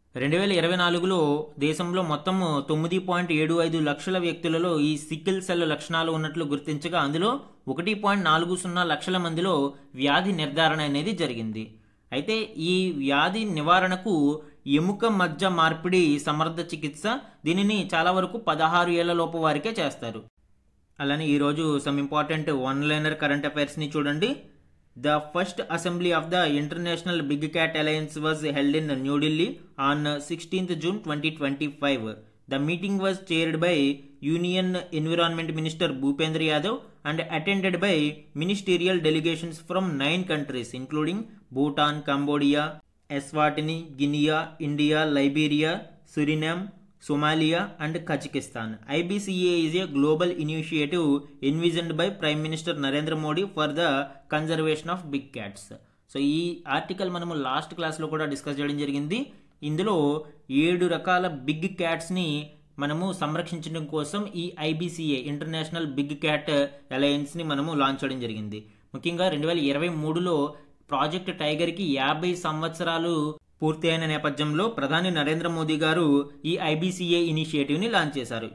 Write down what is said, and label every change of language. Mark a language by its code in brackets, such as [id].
[te] 2024లో దేశంలో మొత్తం 9.75 లక్షల వ్యక్తులలో ఈ సికిల్ సెల్ లక్షణాలు ఉన్నట్లు గుర్తించగా అందులో 1.40 లక్షల మందిలో వ్యాధి నిర్ధారణ అనేది జరిగింది. అయితే ఈ వ్యాధి నివారణకు ఎముక మజ్జ మార్పిడి సమర్థ చికిత్స, దీనిని చాలా వరకు 16 ఏళ్ల లోపు వారికే చేస్తారు. అలానే ఈరోజు [en] some important one liner current అఫైర్స్ని [te] చూడండి. [en] The first assembly of the International Big Cat Alliance was held in New Delhi on 16th June 2025. The meeting was chaired by Union Environment Minister Bhupendra Yadav and attended by ministerial delegations from 9 countries including Bhutan, Cambodia, Eswatini, Guinea, India, Liberia, Suriname, Somalia and Kazakhstan. IBCA is a global initiative envisioned by Prime Minister Narendra Modi for the conservation of big cats. [te] So ఈ article మనము last క్లాస్లో కూడా discuss చేయడం జరిగింది. ఇందులో 7 రకాల big క్యాట్స్ని మనము సంరక్షించడం కోసం ఈ IBCA ఇంటర్నేషనల్ బిగ్ క్యాట్ అలయన్స్ని మనము లాంచ్ చేయడం జరిగింది. ముఖ్యంగా 2023లో ప్రాజెక్ట్ టైగర్కి 50 సంవత్సరాలు పూర్తి అయిన నేపథ్యంలో ప్రధాని నరేంద్ర మోదీ గారు ఈ IBCA ఇనిషియేటివ్ని లాంచ్ చేశారు.